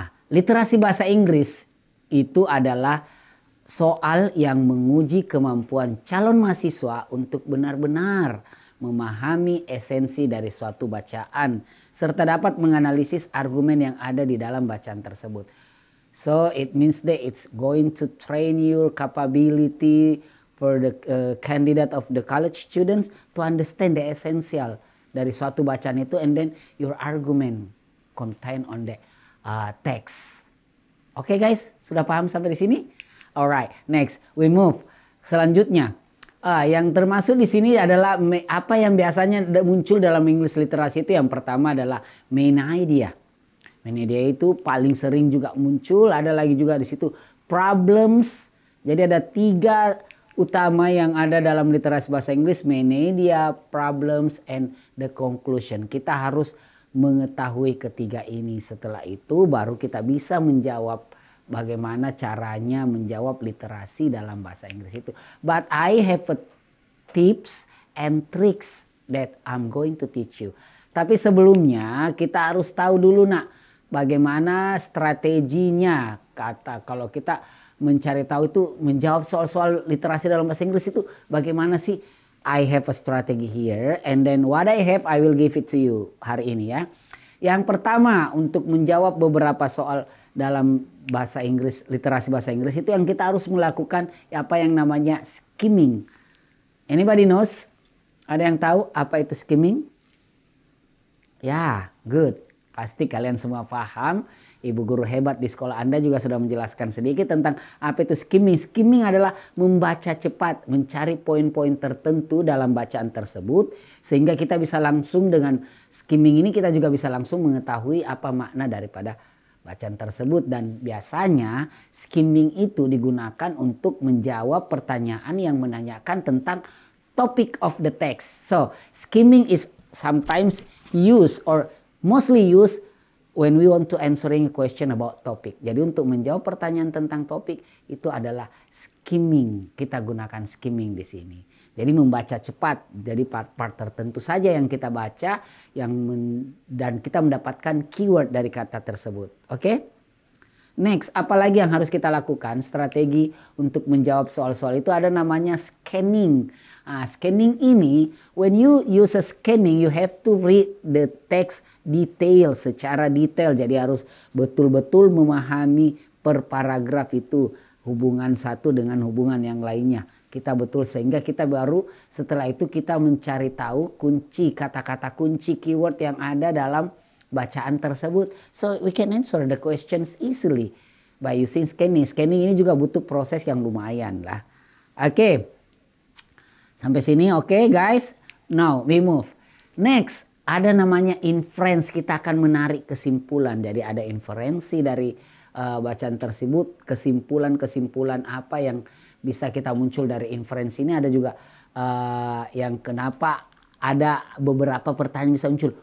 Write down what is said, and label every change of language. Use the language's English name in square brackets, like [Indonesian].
[Indonesian] Literasi bahasa Inggris itu adalah soal yang menguji kemampuan calon mahasiswa untuk benar-benar memahami esensi dari suatu bacaan serta dapat menganalisis argumen yang ada di dalam bacaan tersebut. [English] So it means that it's going to train your capability for the candidate of the college students to understand the essential [Indonesian] dari suatu bacaan itu, [English] and then your argument contain on the text. [Indonesian] Oke guys, sudah paham sampai di sini? [English] Alright, next we move. [Indonesian] Selanjutnya, yang termasuk di sini adalah apa yang biasanya muncul dalam English literasi itu. Yang pertama adalah main idea. Main idea itu paling sering juga muncul. Ada lagi juga di situ problems. Jadi ada 3 utama yang ada dalam literasi bahasa Inggris: main idea, problems, and the conclusion. Kita harus mengetahui ketiga ini. Setelah itu baru kita bisa menjawab bagaimana caranya menjawab literasi dalam bahasa Inggris itu. [English] But I have a tips and tricks that I'm going to teach you. [Indonesian] Tapi sebelumnya kita harus tahu dulu bagaimana strateginya. Kalau kita mencari tahu itu, menjawab soal-soal literasi dalam bahasa Inggris itu bagaimana sih? [English] I have a strategy here, and then what I have I will give it to you [Indonesian] hari ini ya. Yang pertama, untuk menjawab beberapa soal dalam bahasa Inggris, literasi bahasa Inggris itu, yang kita harus melakukan apa yang namanya skimming. [English] Anybody knows? [Indonesian] Ada yang tahu apa itu skimming? Ya, good. Pasti kalian semua paham. Ibu guru hebat di sekolah Anda juga sudah menjelaskan sedikit tentang apa itu skimming. Skimming adalah membaca cepat, mencari poin-poin tertentu dalam bacaan tersebut. Sehingga kita bisa langsung dengan skimming ini kita juga bisa langsung mengetahui apa makna daripada bacaan tersebut. Dan biasanya skimming itu digunakan untuk menjawab pertanyaan yang menanyakan tentang topic of the text. [English] So, skimming is sometimes used or mostly used when we want to answering a question about topic. [Indonesian] Jadi untuk menjawab pertanyaan tentang topik itu adalah skimming. Kita gunakan skimming di sini. Jadi membaca cepat. Jadi part-part tertentu saja yang kita baca dan kita mendapatkan keyword dari kata tersebut. Oke? Next, apalagi yang harus kita lakukan? Strategi untuk menjawab soal-soal itu ada namanya scanning. Scanning ini, [English] when you use a scanning, you have to read the text detail, [Indonesian] secara detail. Jadi harus betul-betul memahami per paragraf itu hubungan satu dengan hubungan yang lainnya. Kita betul sehingga kita baru setelah itu kita mencari tahu kunci, kata-kata kunci, keyword yang ada dalam bacaan tersebut. [English] So we can answer the questions easily by using scanning. [Indonesian] Scanning ini juga butuh proses yang lumayan lah. Oke. Sampai sini oke, guys. [English] Now we move. [Indonesian] Next, ada namanya inference. Kita akan menarik kesimpulan. Jadi ada inferensi dari bacaan tersebut, kesimpulan-kesimpulan apa yang bisa kita muncul dari inferensi ini. Ada juga yang kenapa ada beberapa pertanyaan bisa muncul.